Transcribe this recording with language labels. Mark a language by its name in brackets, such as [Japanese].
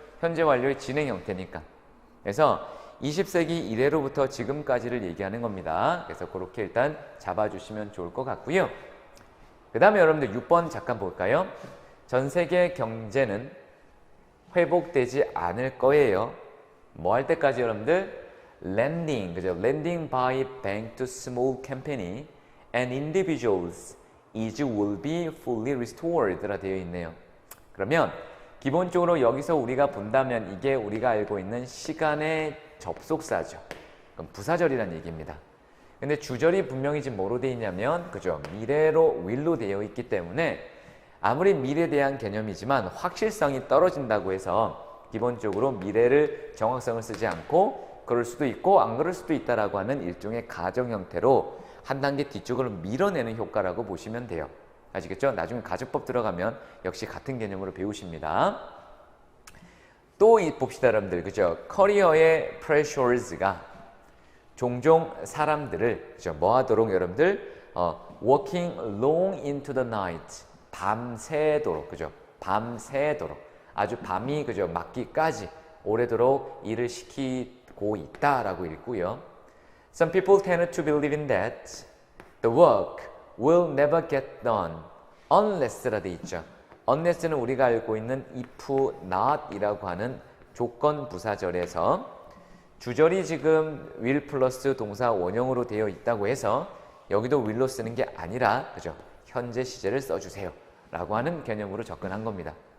[Korean] 현재 완료의 진행 형태니까. 그래서 20세기 이래로부터 지금까지를 얘기하는 겁니다. 그래서 그렇게 일단 잡아주시면 좋을 것 같고요. 그 다음에 여러분들 6번 잠깐 볼까요? 전 세계 경제는 회복되지 않을 거예요. 뭐 할 때까지 여러분들? Lending, 그죠? [English] Lending by bank to small company and individuals is will be fully restored라 [Korean] 되어 있네요. 그러면 기본적으로 여기서 우리가 본다면 이게 우리가 알고 있는 시간의 접속사죠. 그럼 부사절이라는 얘기입니다. 근데 주절이 분명히 지금 뭐로 되어 있냐면, 그죠? 미래로 will로 되어 있기 때문에 아무리 미래에 대한 개념이지만 확실성이 떨어진다고 해서 기본적으로 미래를 정확성을 쓰지 않고 그럴 수도 있고 안 그럴 수도 있다라고 하는 일종의 가정 형태로 한 단계 뒤쪽으로 밀어내는 효과라고 보시면 돼요. 아시겠죠? 나중에 가정법 들어가면 역시 같은 개념으로 배우십니다. 또 봅시다, 여러분들. 그죠? 커리어의 pressures가 종종 사람들을, 그죠? 뭐 하도록 여러분들? [English] working long into the night. [Korean] 밤새도록, 그죠? 밤새도록. 아주 밤이, 그죠? 맞기까지 오래도록 일을 시키고 있다라고 읽고요. [English] Some people tend to believe in that the work will never get done unless라 [Korean] 돼 있죠. unless는 우리가 알고 있는 if not 이라고 하는 조건 부사절에서 주절이 지금 will 플러스 동사 원형으로 되어 있다고 해서 여기도 will로 쓰는 게 아니라, 그죠? 현재 시제를 써주세요 라고 하는 개념으로 접근한 겁니다.